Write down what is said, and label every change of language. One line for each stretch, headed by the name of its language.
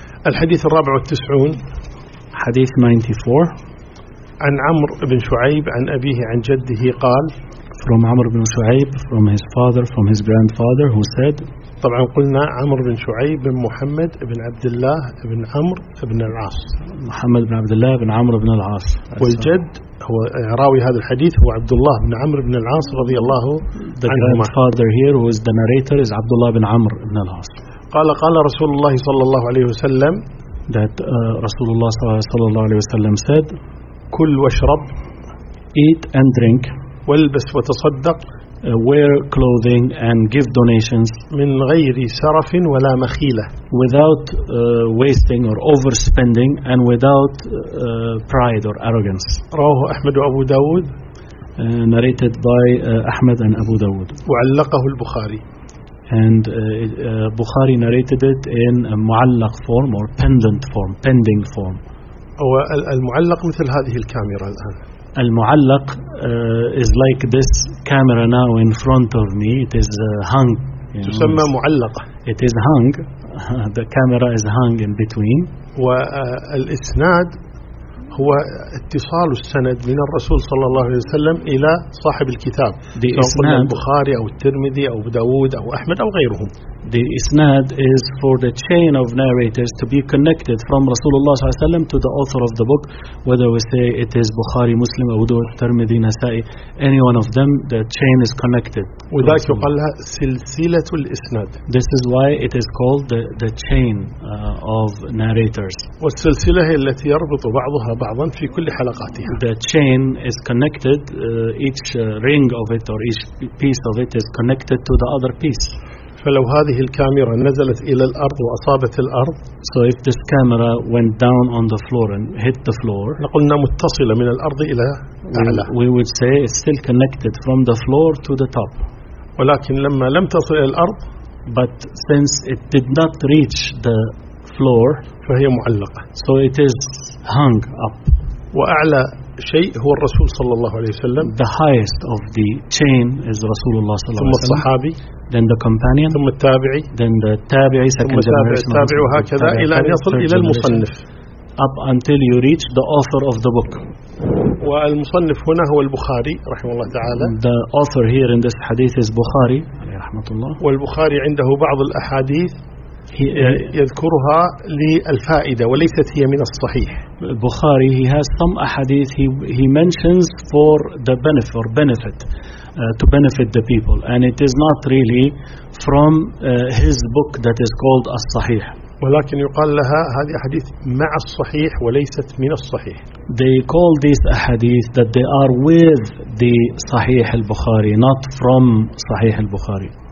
Arabic: الحديث الرابع والتسعون. حديث 94. عن عمر بن شعيب عن أبيه عن جده قال.
English: From عمر بن شعيب, from his father, from his grandfather, who said.
Arabic: طبعا قلنا عمر بن شعيب بن محمد بن عبد الله بن عمرو بن العاص. محمد بن عبد الله بن عمرو بن العاص. والجد هو راوي هذا الحديث هو عبد الله بن عمرو بن العاص رضي الله عنهما.
English: The father here who is the narrator is عبد الله بن عمرو بن العاص.
Arabic: قال رسول الله صلى الله عليه وسلم.
English: That
Arabic: رسول الله صلى الله عليه وسلم
English: said.
Arabic: كل واشرب.
English: Eat and drink.
Arabic: والبس وتصدق.
English: Wear clothing and give donations.
Arabic: من غير سرف ولا مخيلة.
English: Without wasting or overspending and without pride or arrogance.
Arabic: رواه أحمد وأبو داود.
English: Narrated by Ahmed and Abu Dawood.
Arabic: وعلقه البخاري.
English: And Bukhari narrated it in a معلق form or pendant form, pending form.
Arabic: هو المعلق مثل هذه الكاميرا الآن.
English: المعلق is like this camera now in front of me. It is hung.
Arabic: تسمى معلقة.
English: It is hung. The camera is hung in between.
Arabic: والإسناد هو اتصال السند من الرسول صلى الله عليه وسلم إلى صاحب الكتاب.
English: The إسناد.
Arabic: قلنا البخاري أو الترمذي أو داود أو أحمد أو غيرهم.
English: The إسناد is for the chain of narrators to be connected from
Arabic: رسول الله صلى الله عليه وسلم
English: to the author of the book, whether we say it is بخاري مسلم أو داود الترمذي نسائي, any one of them, the chain is connected.
Arabic: وذلك يقال لها سلسلة الإسناد.
English: This is why it is called the chain of narrators.
Arabic: والسلسلة هي التي يربط بعضها بعضا في كل حلقاتها.
English: The chain is connected, each ring of it or each piece of it is connected to the other piece.
Arabic: فلو هذه الكاميرا نزلت إلى الأرض وأصابت الأرض,
English: so if this camera went down on the floor and hit the floor,
Arabic: لقلنا متصلة من الأرض إلى أعلى.
English: We would say it's still connected from the floor to the top.
Arabic: ولكن لما لم تصل إلى الأرض,
English: but since it did not reach the floor,
Arabic: فهي معلقة.
English: So it is hung up.
Arabic: وأعلى شيء هو الرسول صلى الله عليه وسلم.
English: The highest of the chain is
Arabic: رسول الله صلى الله عليه وسلم. ثم الصحابي.
English: Then the companion.
Arabic: ثم التابعي.
English: Then the تابعي.
Arabic: ثم التابعي. التابعي وهكذا إلى أن يصل إلى المصنف.
English: up until you reach the author of the book.
Arabic: والمصنف هنا هو البخاري رحمه الله تعالى.
English: The author here in this hadith is Bukhari
Arabic: عليه رحمة الله. والبخاري عنده بعض الأحاديث يذكرها للفائدة وليست هي من الصحيح.
English: البخاري he has some hadith he mentions for the benefit or benefit to benefit the people and it is not really from his book that is called الصحيح.
Arabic: ولكن يقال لها هذه أحاديث مع الصحيح وليست من الصحيح.
English: They call these ahadith that they are with the صحيح البخاري not from صحيح البخاري.